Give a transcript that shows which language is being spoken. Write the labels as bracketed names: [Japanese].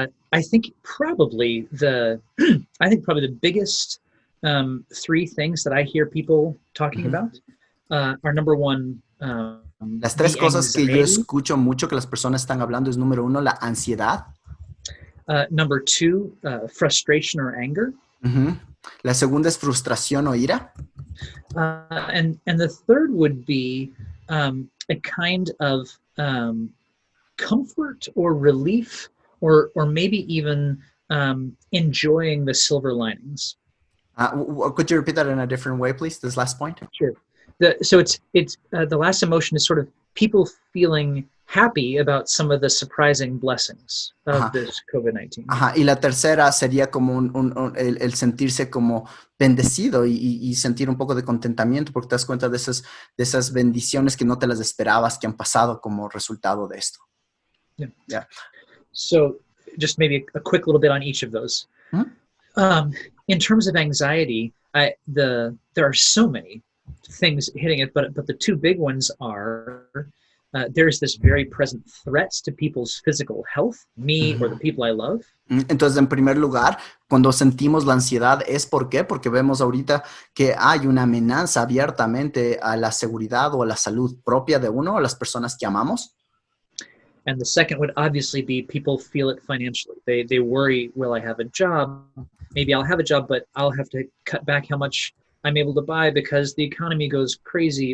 [English] I think probably the biggest three things that I hear people talking about our number one, [Spanish] Las tres [English] the [Spanish] cosas que yo [English] anxiety. [Spanish] escucho mucho que las personas están hablando es número uno, la ansiedad. [English] Number two, frustration or anger. Ujú. [Spanish] La segunda es frustración o ira. [English] And the third would be a kind of comfort or relief, or maybe even enjoying the silver linings. Could you repeat that in a different way, please, this last point? Sure. So it's the last emotion is sort of people feeling happy about some of the surprising blessings of this COVID-19. Ajá. [Spanish] Y la tercera sería como el sentirse como bendecido y sentir un poco de contentamiento porque te das cuenta de esas bendiciones que no te las esperabas que han pasado como resultado de esto. [English] Yeah. Yeah. So just maybe a quick little bit on each of those. Mm-hmm. In terms of anxiety, there are so many things hitting it, but the two big ones are there's this very present threat to people's physical health, me or the people I love. [Spanish] Entonces, en primer lugar, cuando sentimos la ansiedad, ¿es por qué? Porque vemos ahorita que hay una amenaza abiertamente a la seguridad o a la salud propia de uno o las personas que amamos. [English] And the second would obviously be people feel it financially. They worry, will I have a job? Maybe I'll have a job, but I'll have to cut back how much I'm able to buy because the economy goes crazy.